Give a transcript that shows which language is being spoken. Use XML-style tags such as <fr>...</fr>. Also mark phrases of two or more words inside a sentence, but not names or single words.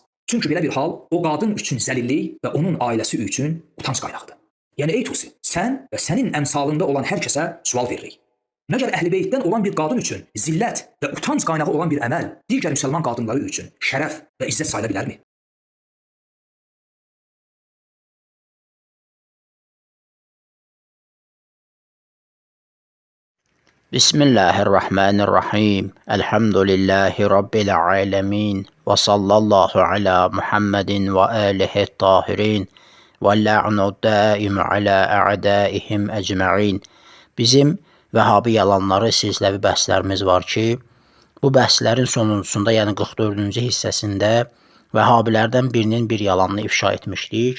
<az>Çünki belə bir hal o qadın üçün zəlillik və onun ailəsi üçün utanc qaynağıdır. Yəni ey Tusi, sən və sənin əmsalında olan hər kəsə sual veririk. Məgər Əhl-i-Beytdən olan bir qadın üçün zillət və utanc qaynağı olan bir əməl digər müsəlman qadınları üçün şərəf və izzət sayıla bilərmi?</az> <ar>بسم الله الرحمن الرحيم. الحمد لله رب العالمين وصلى الله على محمد وآله الطاهرين. واللعن الدائم على أعدائهم أجمعين.</ar> <az>Bizim Vəhabi yalanları silsiləvi bəhslərimiz var ki, bu bəhslərin sonuncusunda, yəni 44-cü hissəsində Vəhabilərdən birinin bir yalanını ifşa etmişdik.</az>